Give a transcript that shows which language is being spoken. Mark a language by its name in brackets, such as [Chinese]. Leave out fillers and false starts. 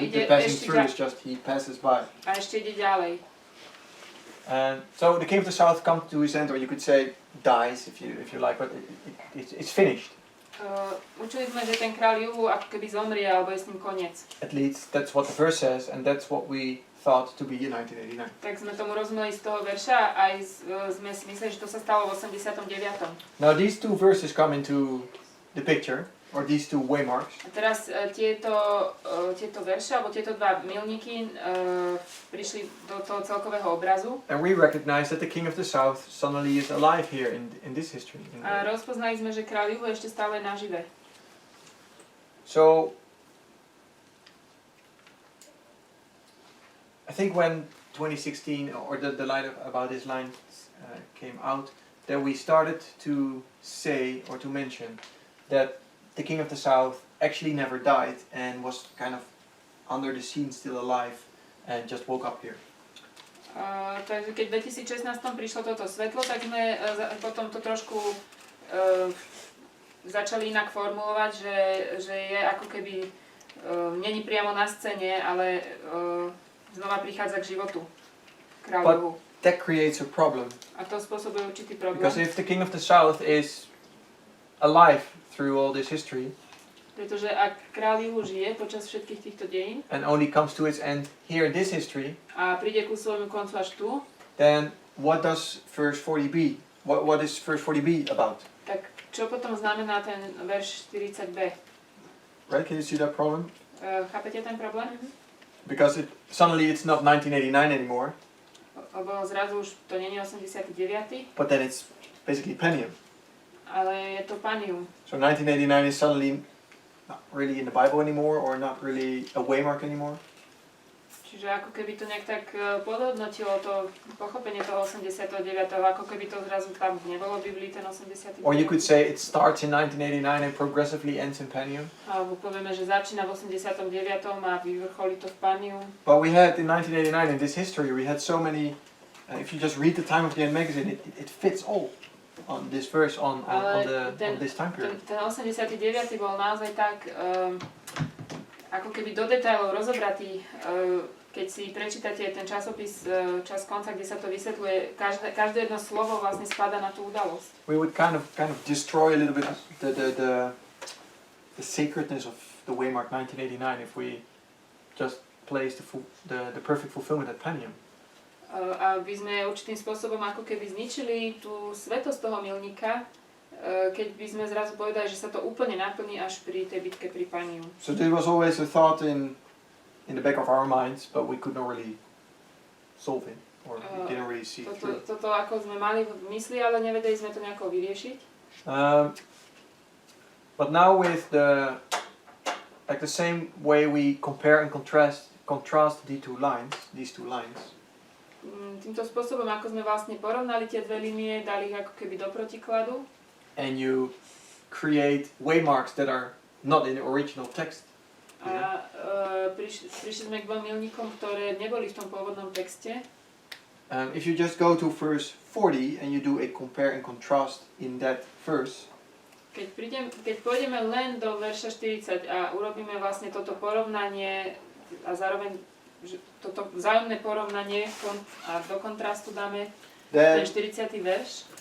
[English] the passing through is just he passes by. [Slovak] A ešte ide ďalej. [English] So the king of the south comes to his end, or you could say dies if you like, but it's finished. [Slovak] Učili sme, že ten kráľ juhu ako keby zomrie, alebo je s ním koniec. [English] At least that's what the verse says, and that's what we thought to be in 1989. [Slovak] Tak sme tomu rozumeli z toho verša, aj sme si mysleli, že to sa stalo v 89. [English] Now these two verses come into the picture, or these two waymarks. [Slovak] A teraz tieto verše, alebo tieto dva milníky prišli do toho celkového obrazu. [English] And we recognize that the king of the south suddenly is alive here in this history. [Slovak] A rozpoznali sme, že kráľ juhu ešte stále nažive. [English] So I think when 2016 or the line about this line came out, that we started to say or to mention that the king of the south actually never died and was kind of under the scene still alive and just woke up here. [Slovak] Takže keď v 2016 prišlo toto svetlo, tak sme potom to trošku začali inak formulovať, že je ako keby není priamo na scéne, ale znova prichádza k životu kráľovu. [English] That creates a problem. [Slovak] A to spôsobuje určitý problém. [English] Because if the king of the south is alive through all this history, [Slovak] pretože ak kráľ juhu žije počas všetkých týchto dejín [English] and only comes to its end here in this history, [Slovak] a príde ku svojmu koncu až tu, [English] then what does verse 40b what is verse 40b about? [Slovak] Tak čo potom znamená ten verš 40b? [English] Right? Can you see that problem? [Slovak] Chápete ten problém? [English] Because suddenly it's not 1989 anymore, [Slovak] Lebo zrazu už to nie je 89. [English] but then it's basically Pentium. [Slovak] Ale je to Panium. [English] So 1989 is suddenly not really in the Bible anymore, or not really a waymark anymore. [Slovak] Čiže ako keby to nejak tak podhodnotilo to pochopenie toho 89. Ako keby to zrazu tam nebolo v Biblii ten 89. [English] Or you could say it starts in 1989 and progressively ends in Pentium. [Slovak] Alebo povieme, že začína v 89. a vyvrcholí to v Panium. [English] But we had in 1989, in this history, we had so many, if you just read the Time of the End magazine, it fits all on this verse, on this time period. [Slovak] Ten 89. bol naozaj tak, ako keby do detailov rozobratý. Keď si prečítate ten časopis Čas konca, kde sa to vysvetľuje, každé jedno slovo vlastne spada na tú udalosť. [English] We would kind of destroy a little bit the sacredness of the waymark 1989 if we just place the perfect fulfillment at Pentium. [Slovak] A by sme určitým spôsobom ako keby zničili tú svetosť toho milníka, keď by sme zrazu povedali, že sa to úplne naplní až pri tej bitke pri Panium. [English] So there was always a thought in the back of our minds, but we could not really solve it, or we didn't really see it through. [Slovak] Toto ako sme mali v mysli, ale nevedeli sme to nejako vyriešiť. [English] But now with the same way we compare and contrast these two lines. [Slovak] Týmto spôsobom, ako sme vlastne porovnali tie dve línie, dali ich ako keby do protikladu. [English] And you create waymarks that are not in the original text. [Slovak] A prišli sme k dvom milníkom, ktoré neboli v tom pôvodnom texte. [English] If you just go to verse 40 and you do a compare and contrast in that verse, [Slovak] keď pôjdeme len do verša 40 a urobíme vlastne toto porovnanie a zároveň toto vzájomné porovnanie a do kontrastu dáme ten 40. verš,